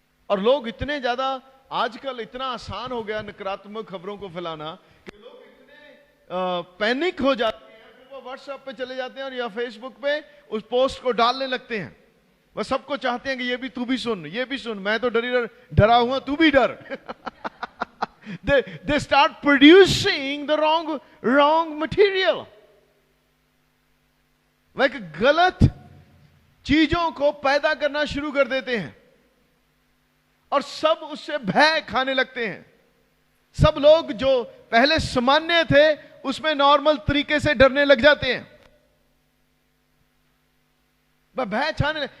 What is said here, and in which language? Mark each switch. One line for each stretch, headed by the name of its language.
Hindi: और लोग इतने ज्यादा, आजकल इतना आसान हो गया नकारात्मक खबरों को फैलाना कि लोग इतने पैनिक हो जाते हैं, फिर वो व्हाट्सएप पे चले जाते हैं और या फेसबुक पे उस पोस्ट को डालने लगते हैं। वह सबको चाहते हैं कि ये भी तू भी सुन, ये भी सुन, मैं तो डरा हुआ, तू भी डर।
English: they start producing the wrong material।
Hindi: वह गलत चीजों को पैदा करना शुरू कर देते हैं और सब उससे भय खाने लगते हैं। सब लोग जो पहले सामान्य थे उसमें नॉर्मल तरीके से डरने लग जाते हैं, वह भय छाने।